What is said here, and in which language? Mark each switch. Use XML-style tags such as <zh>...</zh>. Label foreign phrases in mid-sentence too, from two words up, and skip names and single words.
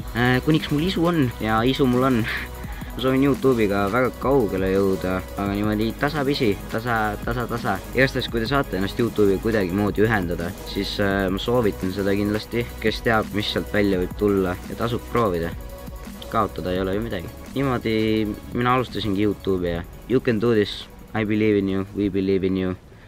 <et>Kuniks mul isu on ja isu mul on. Ma soovin YouTube'iga väga kaugele jõuda, aga niimoodi tasapisi, tasa. Igastahes, kui te saate ennast YouTube'iga kuidagi moodi ühendada, siis ma soovitan seda kindlasti. Kes teab, mis sealt välja võib tulla ja tasub proovida. Kaotada ei ole ju midagi. Niimoodi mina alustasingi YouTube'i ja</et> <en>you can do this, I believe in you, we believe in you.</en>